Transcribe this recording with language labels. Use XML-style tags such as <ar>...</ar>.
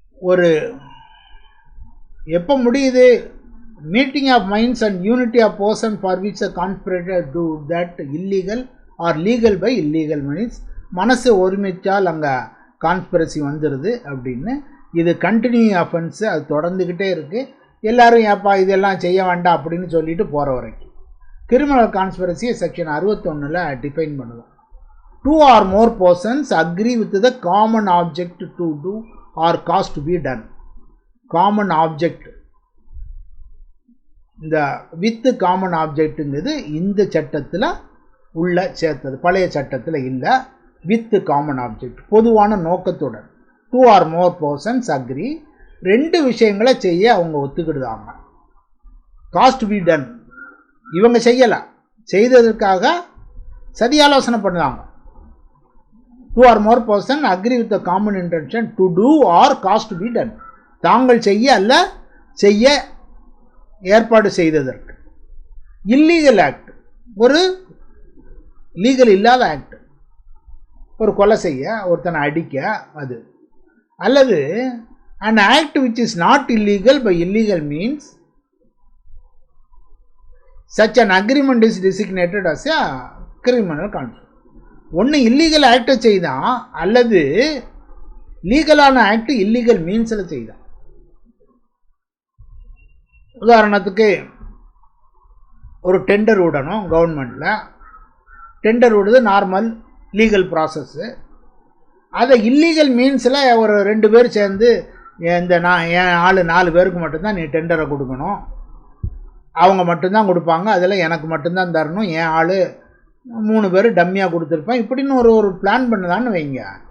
<ta>ஒரு எப்போ முடியுது?</ta> <en>Meeting of minds and unity of person for which a conspirator do that illegal or legal by illegal means.</en> <ta>மனசு ஒருமிச்சால் அங்கே conspiracy வந்துடுது அப்படின்னு. இது</ta> <en>continue offence,</en> <ta>அது தொடர்ந்துக்கிட்டே இருக்குது. எல்லோரும் ஏப்பா இதெல்லாம் செய்ய வேண்டாம் அப்படின்னு சொல்லிட்டு போகிற வரைக்கும். கிரிமினல் கான்ஸ்பிரசியை செக்ஷன் 61 டிஃபைன் பண்ணுவோம்.</ta> <en>2 or more persons agree with the common object to do or cause to be done.</en> <ta>Common object, இந்த வித் காமன் ஆப்ஜெக்ட்டுங்கிறது இந்த சட்டத்தில் உள்ள சேர்த்தது, பழைய சட்டத்தில் இல்லை. வித் காமன் ஆப்ஜெக்ட், பொதுவான நோக்கத்துடன்.</ta> <en>2 or more persons agree,</en> <ta>2 விஷயங்களை செய்ய அவங்க ஒத்துக்கிடுதாங்க.</ta> <en>cause to be done,</en> <ta>இவங்க செய்யலை, செய்ததற்காக சதி ஆலோசனை பண்ணுவாங்க.</ta> <en>2 or more persons agree with the common intention to do or cause to be done.</en> <ta>தாங்கள் செய்ய அல்ல செய்ய ஏற்பாடு செய்ததற்கு. இல்லீகல் ஆக்ட், ஒரு லீகல் இல்லாத ஆக்ட், ஒரு கொலை செய்ய, ஒருத்தனை அடிக்க, அது.</ta> <en>அல்லது an act which is not illegal by illegal means, such an agreement is designated as a criminal conspiracy.</en> <ta>ஒன்று இல்லீகல் ஆக்டை செய்தான், அல்லது லீகலான ஆக்ட் இல்லீகல் மீன்ஸில் செய்தான். உதாரணத்துக்கு ஒரு டெண்டர் விடணும் கவர்மெண்ட்டில். டெண்டர் விடுது நார்மல் லீகல் ப்ராசஸ்ஸு. அதை இல்லீகல் மீன்ஸில் ஒரு 2 பேர் சேர்ந்து, என் ஆள் 4 பேருக்கு மட்டும்தான் நீ டெண்டரை கொடுக்கணும், அவங்க மட்டும்தான் கொடுப்பாங்க, அதில் எனக்கு மட்டும்தான் தரணும், என் ஆள் 3 பேர் டம்மியாக கொடுத்துருப்பேன், இப்படின்னு ஒரு பிளான் பண்ணுதான்னு வைங்க.</ta>